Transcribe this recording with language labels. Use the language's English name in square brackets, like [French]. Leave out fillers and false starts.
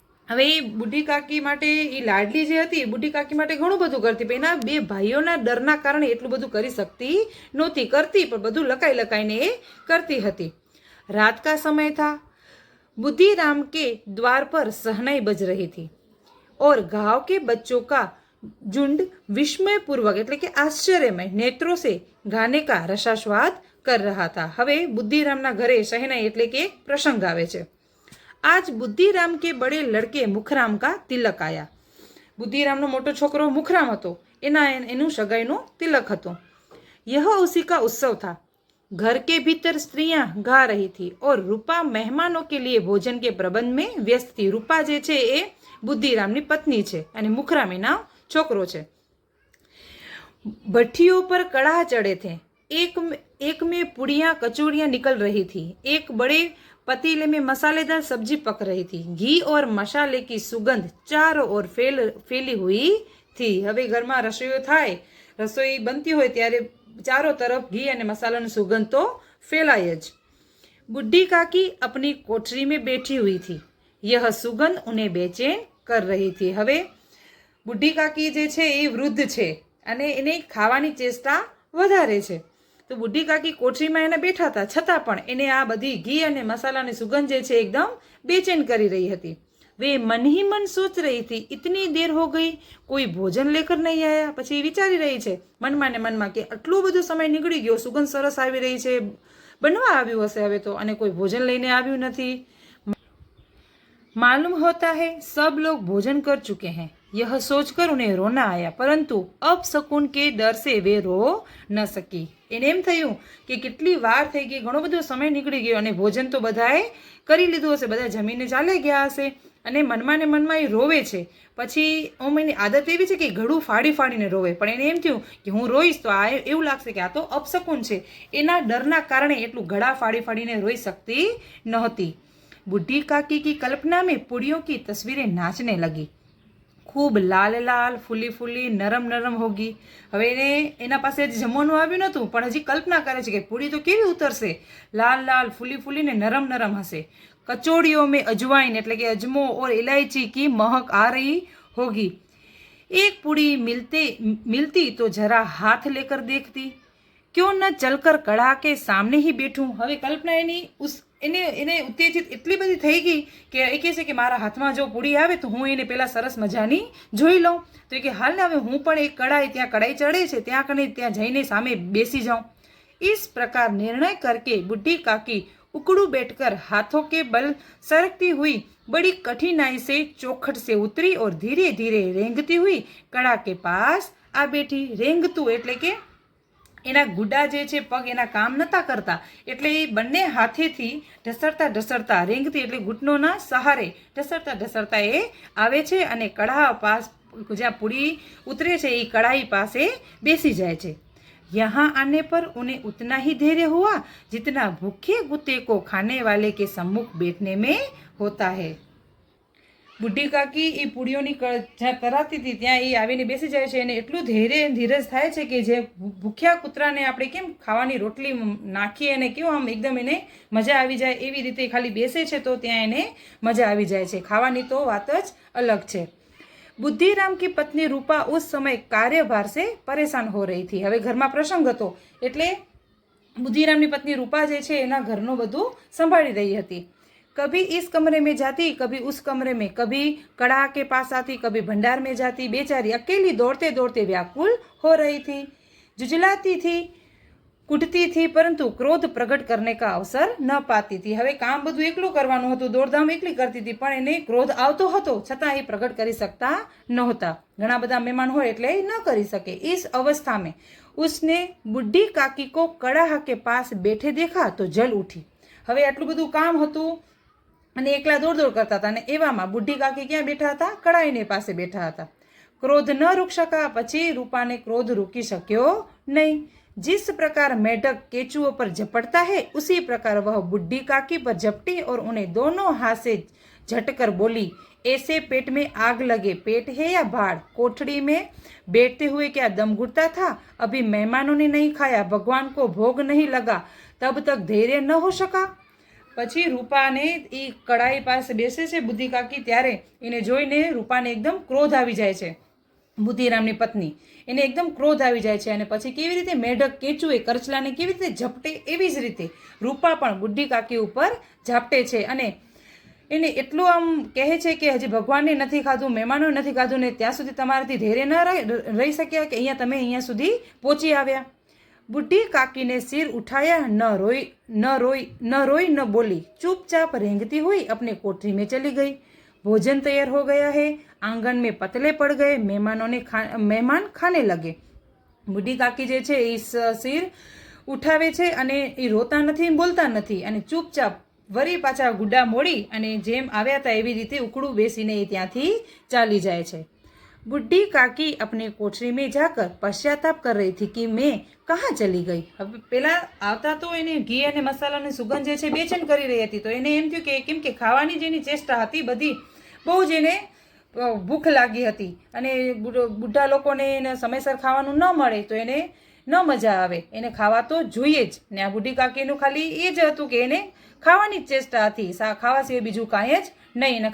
[Gujarati] હવે એ બુઢી કાકી માટે એ લાડલી જે હતી એ બુઢી કાકી માટે ઘણું બધું કરતી, પણ એના બે ભાઈઓના ડરના કારણે એટલું બધું કરી શકતી નહોતી. કરતી પણ બધું લકાઈને એ કરતી હતી. [Hindi] रात का समय था. बुद्धिराम के द्वार पर सहनाई बज रही थी और गांव के बच्चों का झुंड विस्मय पूर्वक [Gujarati] એટલે કે આશ્ચર્યમય નેત્રો [Hindi] से गाने का रसास्वाद कर रहा था. [Gujarati] હવે બુદ્ધિરામના ઘરે શહેનાઈ એટલે કે પ્રસંગ આવે છે. [Hindi] आज बुद्धिराम के बड़े लड़के मुखराम का तिलक आया. [Gujarati] बुद्धिरामનો મોટો છોકરો મુખરામ હતો, એનું સગાઈનું તિલક હતો. [Hindi] यह उसी का उत्सव था. घर के भीतर स्त्रियां गा रही थी और रूपा मेहमानों के लिए भोजन के प्रबंध में व्यस्त थी. [Gujarati] रूपा જે છે એ બુદ્ધિરામની પત્ની છે અને મુખરામ એના છોકરો છે. [Hindi] भट्टियों पर कड़ाह चढ़े थे. एक में पुड़ियाँ कचौड़ियाँ निकल रही थी. एक बड़े पतीले में मसालेदार सब्जी पक रही थी. घी और मसाले की सुगंध चारों ओर फैली हुई थी. [Gujarati] હવે ઘરમાં રસોઈઓ થાય, રસોઈ બનતી હોય ત્યારે [Hindi] चारों तरफ घी [Gujarati] અને મસાલાની સુગંધ તો ફેલાય જ. [Hindi] बुढ़ी काकी अपनी कोठरी में बैठी हुई थी. यह सुगंध उन्हें बेचैन कर रही थी. [Gujarati] હવે બુઢી કાકી જે છે એ વૃદ્ધ છે અને એને ખાવાની ચેષ્ટા વધારે છે. તો બુઢી કાકી કોઠરીમાં એને બેઠા હતા, છતાં પણ એને આ બધી ઘી અને મસાલાની સુગંધ જે છે એકદમ બેચેન કરી રહી હતી. [Hindi] वे मन ही मन सोच रही थी इतनी देर हो गई कोई भोजन लेकर नहीं आया. [Gujarati] પછી વિચારી રહી છે મનમાં ને મનમાં કે આટલો બધો સમય નીકળી ગયો, સુગંધ સરસ આવી રહી છે, બનવા આવ્યું હશે હવે તો, અને કોઈ ભોજન લઈને આવ્યું નથી. [Hindi] मालूम होता है सब लोग भोजन कर चुके हैं. यह सोचकर उन्हें रोना आया, परंतु अब शकुन के डर से वे रो न सकी. [Gujarati] એને એમ થયું કે કેટલી વાર થઈ ગઈ, ઘણો બધો સમય નીકળી ગયો અને ભોજન તો બધાએ કરી લીધું હશે, બધા જમીને ચાલે ગયા હશે, અને મનમાં ને મનમાં એ રોવે છે. પછી એની આદત એવી છે કે ઘડું ફાડીને રોવે, પણ એને એમ થયું કે હું રોઈશ તો આ એવું લાગશે કે આ તો અપશકુન છે. એના ડરના કારણે એટલું ઘડા ફાડીને રોઈ શકતી નહોતી. [Hindi] बुढ़ी काकी की कल्पना में पुड़ियों की तस्वीरें नाचने लगी. खूब लाल लाल फूली फूली नरम नरम होगी. [Gujarati] હવે એના પાસે જમવાનું આવ્યું નહોતું, પણ હજી કલ્પના કરે છે કે પૂરી તો કેવી ઉતરશે, લાલ લાલ ફૂલી ફૂલી ને નરમ નરમ હશે. [Hindi] कचौड़ियों में अजवाइन [Gujarati] એટલે કે અજમો [Hindi] और इलायची की महक आ रही होगी. एक पूड़ी मिलती तो जरा हाथ लेकर देखती, क्यों न चलकर कड़ा के सामने ही બેઠું. [Gujarati] હવે કલ્પના એને ઉત્તેજિત એટલી બધી થઈ ગઈ કે એ કહે છે કે મારા હાથમાં જો પૂડી આવે તો હું એને પેલા સરસ મજાની જોઈ લઉં. તો એ કે હાલ ને હવે હું પણ એક ત્યાં કડાઈ ચડે છે ત્યાં જઈને સામે બેસી જાઉં. [Hindi] इस प्रकार निर्णय करके बुढ़ी काकी उकड़ू बैठकर हाथों के बल सरकती हुई बड़ी कठिनाई से चौखट से उतरी और धीरे धीरे रेंगती हुई कड़ा के पास आ बैठी. [Gujarati] रेंगતું એટલે કે એના ગુડા જે છે પગ એના કામ નતા કરતા એટલે એ બંને હાથેથી ઢસડતા રેંગતી એટલે ઘૂંટણોના સહારે ઢસડતા એ આવે છે અને કડા પાસ જ્યાં પૂરી ઉતરે છે એ કડાઈ પાસે બેસી જાય છે. [Hindi] यहाँ आने पर उन्हें उतना ही धैर्य हुआ जितना भूखे कुत्ते को खाने वाले के सम्मुख बैठने में होता है. [Gujarati] બુઢી કાકી એ પૂડીઓની જ્યાં કરાતી હતી ત્યાં એ આવીને બેસી જાય છે અને એટલું ધીરજ થાય છે કે જે ભૂખ્યા કૂતરાને આપણે કેમ ખાવાની રોટલી નાખીએ અને કેવું આમ એકદમ એને મજા આવી જાય એવી રીતે ખાલી બેસે છે તો ત્યાં એને મજા આવી જાય છે. ખાવાની તો વાત જ અલગ છે. [Hindi] बुद्धिराम की पत्नी रूपा उस समय कार्यभार से परेशान हो रही थी. [Gujarati] હવે ઘરમાં પ્રસંગ હતો એટલે બુદ્ધિરામની પત્ની રૂપા જે છે એના ઘરનું બધું સંભાળી રહી હતી. [Hindi] कभी इस कमरे में जाती, कभी उस कमरे में, कभी कड़ा के पास आती, कभी भंडार में जाती. बेचारी अकेली दौड़ते दौड़ते व्याकुल हो रही थी, जुझलाती थी, કૂટતી थी, પરંતુ ક્રોધ પ્રગટ કરને કા અવસર ન પાતી હતી. [Gujarati] હવે કામ બધું એકલું કરવાનું હતું, દોડધામ એકલી કરતી હતી, પણ એને ક્રોધ આવતો હતો છતાં એ પ્રગટ કરી શકતા નહોતા. ઘણા બધા મહેમાન હોય એટલે એ ન કરી શકે. [Hindi] इस अवस्था में उसने बुढ़ी काकी को कड़ा के पास बैठे देखा तो जल उठी. [Gujarati] હવે આટલું બધું કામ હતું અને એકલા દોડ કરતા હતા અને એવામાં બુઢી કાકી ક્યાં બેઠા હતા? કડાઈને પાસે બેઠા હતા. [Hindi] ક્રોધ ન રૂક શકા. [Gujarati] પછી રૂપાને ક્રોધ રૂકી શક્યો નહીં. [Hindi] जिस प्रकार मेढक केचुओं पर झपटता है उसी प्रकार वह बुढ़ी काकी पर झपटी और उन्हें दोनों हाथ से झटकर बोली, ऐसे पेट में आग लगे. पेट है या भाड़? कोठड़ी में बैठते हुए क्या दम घुटता था? अभी मेहमानों ने नहीं खाया, भगवान को भोग नहीं लगा, तब तक धैर्य न हो सका. [Gujarati] પછી રૂપાને એ કડાઈ પાસે બેસે છે બુદ્ધિ કાકી ત્યારે એને જોઈને રૂપાને એકદમ ક્રોધ આવી જાય છે. બુદ્ધિરામની પત્ની એને એકદમ ક્રોધ આવી જાય છે અને પછી કેવી રીતે મેઢક કેચુએ કરચલાને કેવી રીતે ઝપટે એવી જ રીતે રૂપા પણ બુઢી કાકી ઉપર ઝાપટે છે અને એને એટલું આમ કહે છે કે હજી ભગવાનને નથી ખાધું, મહેમાનોએ નથી ખાધું ને ત્યાં સુધી તમારાથી ધૈર્ય ન રહી શક્યા કે તમે અહીંયા સુધી પહોંચી આવ્યા. [Hindi] બુઢી કાकीने सिर उठाया, न रोई न बोली, चुपचाप रेंगती हुई अपने कोठरी में चली गई. भोजन तैयार हो गया है, आंगन में पतले पड़ गए, मेहमान खाने लगे. [Gujarati] બુઢી કાકી જે છે એ સિર ઉઠાવે છે અને એ રોતા નથી, બોલતા નથી અને ચૂપચાપ વળી પાછા ગુડા મોડી અને જેમ આવ્યા હતા એવી રીતે ઉકળું બેસીને એ ત્યાંથી ચાલી જાય છે. [Hindi] बुढ़ी काकी अपने कोठरी में जाकर पश्चाताप कर रही थी कि मैं कहाँ चली गई. [Gujarati] હવે પેલા આવતા તો એને ઘી અને મસાલાની સુગંધ જે છે બેચેન કરી રહી હતી તો એને એમ થયું કે કેમ કે ખાવાની જેની ચેષ્ટા હતી બધી બહુ જ એને ભૂખ લાગી હતી અને બુઢા લોકોને એને સમયસર ખાવાનું ન મળે તો એને ન મજા આવે, એને ખાવા તો જોઈએ જ ને. આ બુઢી કાકીનું ખાલી એ જ હતું કે એને ખાવાની જ ચેષ્ટા હતી, ખાવા સિવાય બીજું કાંઈ જ નહીં.